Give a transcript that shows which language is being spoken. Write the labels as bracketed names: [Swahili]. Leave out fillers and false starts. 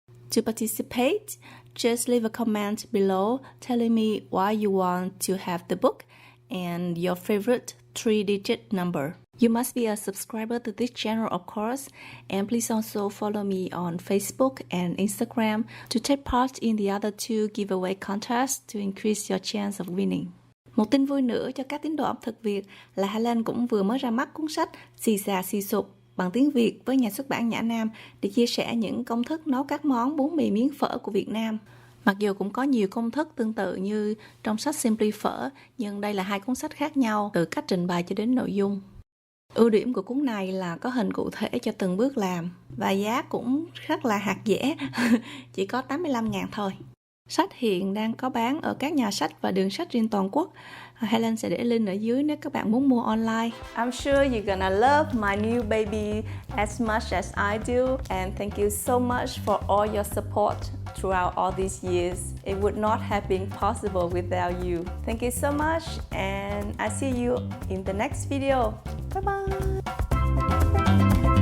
[English] To participate, just leave a comment below telling me why you want to have the book and your favorite 3-digit number. You must be a subscriber to this channel, of course, and please also follow me on Facebook and Instagram to take part in the other 2 giveaway contests to increase your chance of winning. [Vietnamese] Một tin vui nữa cho các tín đồ ẩm thực Việt là Helen cũng vừa mới ra mắt cuốn sách Xì xà xì sụp bằng tiếng Việt với nhà xuất bản Nhã Nam để chia sẻ những công thức nấu các món bún mì miến phở của Việt Nam. Mặc dù cũng có nhiều công thức tương tự như trong sách Simply Pho, nhưng đây là 2 cuốn sách khác nhau từ cách trình bày cho đến nội dung. Ưu điểm của cuốn này là có hình cụ thể cho từng bước làm và giá cũng rất là hạt dẻ, chỉ có 85.000 thôi. Sách hiện đang có bán ở các nhà sách và đường sách trên toàn quốc. Helen sẽ để link ở dưới nếu các bạn muốn mua online. [English] I'm sure you're gonna love my new baby as much as I do, and thank you so much for all your support throughout all these years. It would not have been possible without you. Thank you so much, and I see you in the next video. Bye bye.